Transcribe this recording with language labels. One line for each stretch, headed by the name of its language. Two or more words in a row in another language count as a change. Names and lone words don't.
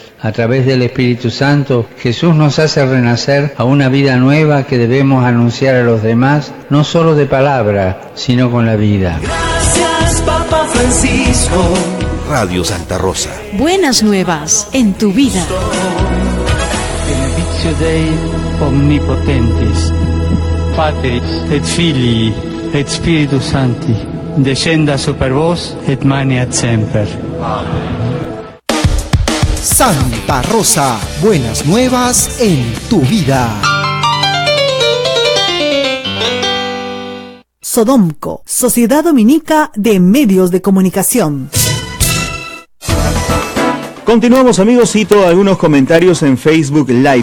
Spanish: A través del Espíritu Santo, Jesús nos hace renacer a una vida nueva que debemos anunciar a los demás, no solo de palabra, sino con la vida. Gracias, Papa Francisco. Radio Santa Rosa. Buenas nuevas en tu vida.
Latin: Benedictio Dei Omnipotentis, Patris et Filii et Spiritus Sancti, descenda super vos et maneat semper.
Spanish: Santa Rosa, buenas nuevas en tu vida. Sodomco, Sociedad Dominica de Medios de Comunicación. Continuamos, amigos, cito algunos comentarios en Facebook Live.